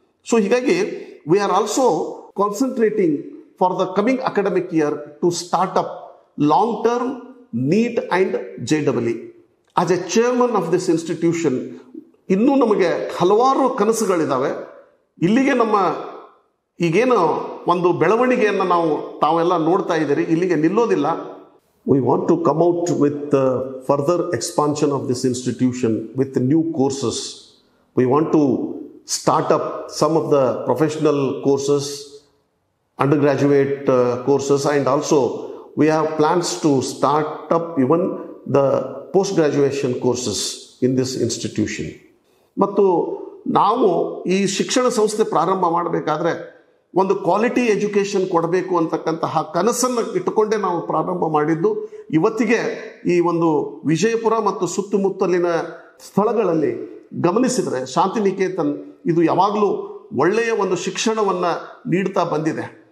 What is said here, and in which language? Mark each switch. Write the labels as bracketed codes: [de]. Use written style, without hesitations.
[en] So ಹೀಗಾಗಿ we are also concentrating for the coming academic year to start up long term NEET and JEE. As a chairman of this institution, [kn] ಇನ್ನೂ ನಮಗೆ ಹಲವಾರು ಕನಸುಗಳಿದ್ದಾವೆ. ಇಲ್ಲಿಗೆ ನಮ್ಮ ಈಗೇನು ಒಂದು ಬೆಳವಣಿಗೆಯನ್ನು ತಾವೆಲ್ಲ ನೋಡ್ತಾ ಇದ್ದೀರಿ, ಇಲ್ಲಿಗೆ ನಿಲ್ಲೋದಿಲ್ಲ. [en] We want to come out with further expansion of this institution with new courses. We want to start up some of the professional courses, undergraduate courses, and also we have plans to start up even the post-graduation courses in this institution. [kn] ಮತ್ತು ನಾವು ಈ ಶಿಕ್ಷಣ ಸಂಸ್ಥೆ ಪ್ರಾರಂಭ ಮಾಡಬೇಕಾದ್ರೆ ಒಂದು quality education ಕೊಡಬೇಕು ಅಂತಕ್ಕಂತಹ ಕನಸನ್ನು ಇಟ್ಟುಕೊಂಡೇ ನಾವು ಪ್ರಾರಂಭ ಮಾಡಿದ್ದು. ಇವತ್ತಿಗೆ ಈ ಒಂದು ವಿಜಯಪುರ ಮತ್ತು ಸುತ್ತಮುತ್ತಲಿನ ಸ್ಥಳಗಳಲ್ಲಿ ಗಮನಿಸಿದರೆ ಶಾಂತಿನಿಕೇತನ್ ಇದು ಯಾವಾಗಲೂ ಒಳ್ಳೆಯ ಒಂದು ಶಿಕ್ಷಣವನ್ನು ನೀಡ್ತಾ ಬಂದಿದೆ.